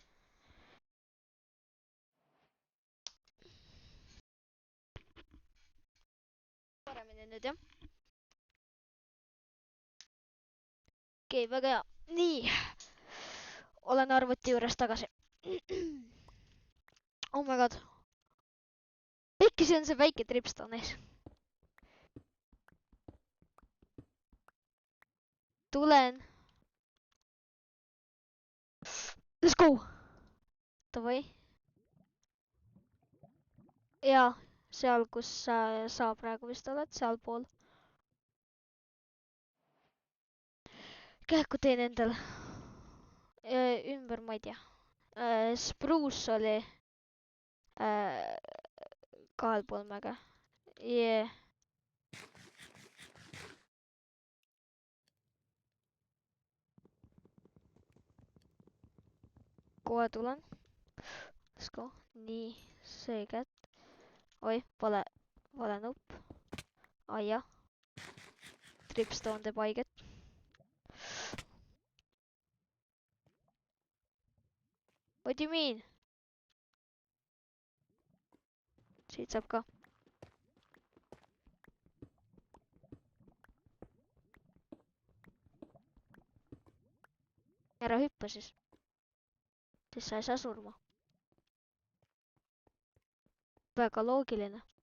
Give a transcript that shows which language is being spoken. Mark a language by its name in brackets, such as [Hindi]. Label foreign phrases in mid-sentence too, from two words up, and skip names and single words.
[Estonian] Paremini nüüd, jah? Okei, väga hea. Nii. Olen arvuti juures tagasi. [English] Oh my god. [Estonian] Pekki, see on see väike tripstone ees. Tulen. [English] Let's go. [Estonian] Davai. Jaa, seal, kus sa praegu vist oled, sealpool. Kähku teen endal. Ümber, ma ei tea. Spruce oli kahel pool mäge. Yeah. Kohe tulen. [English] Let's go. [Estonian] Nii, see kätt. Oi, vale nupp. Aia. Tripstone teeb haiget. [English] What do you mean? [Estonian] Siit saab ka. Ära hüppa siis. Siis sa ei saa surma. Väga loogiline.